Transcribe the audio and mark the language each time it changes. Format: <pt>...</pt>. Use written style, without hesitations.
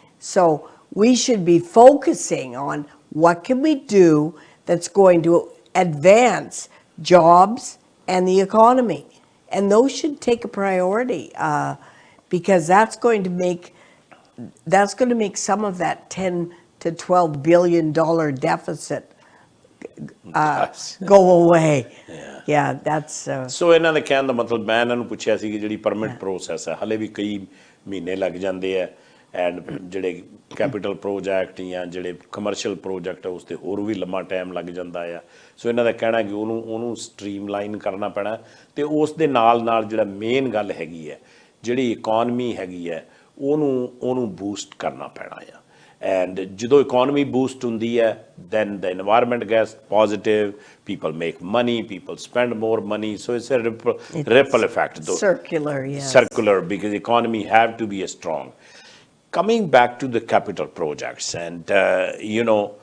<en>So we should be focusing on what can we do that's going to advance jobs and the economy, and those should take a priority because that's going to make some of that 10 to 12 billion dollar deficit go away. Yeah, that's</en> <pa>so ਇਹਨਾਂ ਦੇ ਕਹਿਣ ਦਾ ਮਤਲਬ, ਮੈਂ ਇਹਨਾਂ ਨੂੰ ਪੁੱਛਿਆ ਸੀ ਕਿ ਜਿਹੜੀ ਪਰਮਿਟ ਪ੍ਰੋਸੈਸ ਹੈ ਹਲੇ ਵੀ ਕਈ ਮਹੀਨੇ ਲੱਗ ਜਾਂਦੇ ਆ, ਐਂਡ ਜਿਹੜੇ ਕੈਪੀਟਲ ਪ੍ਰੋਜੈਕਟ ਜਾਂ ਜਿਹੜੇ ਕਮਰਸ਼ੀਅਲ ਪ੍ਰੋਜੈਕਟ ਉਸ 'ਤੇ ਹੋਰ ਵੀ ਲੰਮਾ ਟਾਈਮ ਲੱਗ ਜਾਂਦਾ ਆ। ਸੋ ਇਹਨਾਂ ਦਾ ਕਹਿਣਾ ਕਿ ਉਹਨੂੰ ਸਟ੍ਰੀਮਲਾਈਨ ਕਰਨਾ ਪੈਣਾ, ਅਤੇ ਉਸ ਦੇ ਨਾਲ ਜਿਹੜਾ ਮੇਨ ਗੱਲ ਹੈਗੀ ਹੈ, ਜਿਹੜੀ ਇਕੋਨਮੀ ਹੈਗੀ ਹੈ ਉਹਨੂੰ ਬੂਸਟ ਕਰਨਾ ਪੈਣਾ ਆ। ਐਂਡ ਜਦੋਂ ਇਕੋਨਮੀ ਬੂਸਟ ਹੁੰਦੀ ਹੈ,</pa> <en>then the environment gets positive, people make money, people spend more money, so it's a ripple effect. Circular, yes. Circular, because economy have to be strong. Coming back to the capital projects, and you know,</en>